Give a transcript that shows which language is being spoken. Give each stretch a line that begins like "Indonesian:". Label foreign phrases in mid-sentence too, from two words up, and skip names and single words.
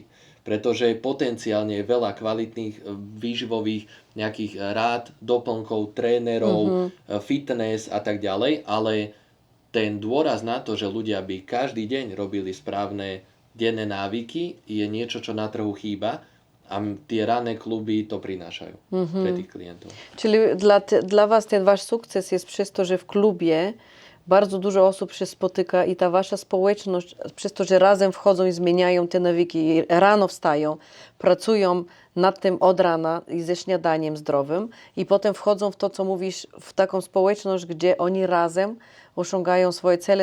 Slovak: Pretože potenciálne je veľa kvalitných výživových nejakých rád, doplnkov, trénerov, fitness a tak ďalej, ale ten dôraz na to, že ľudia by každý deň robili správne denné návyky, je niečo, čo na trhu chýba a tie ranné kluby to prinášajú pre tých klientów.
Polish: Czyli dla was ten wasz sukces jest przez to, że w klubie bardzo dużo osób się spotyka i ta wasza społeczność, przez to, że razem wchodzą i zmieniają te nawyki, i rano wstają, pracują nad tym od rana i ze śniadaniem zdrowym i potem wchodzą w to, co mówisz, w taką społeczność, gdzie oni razem osiągają swoje cele.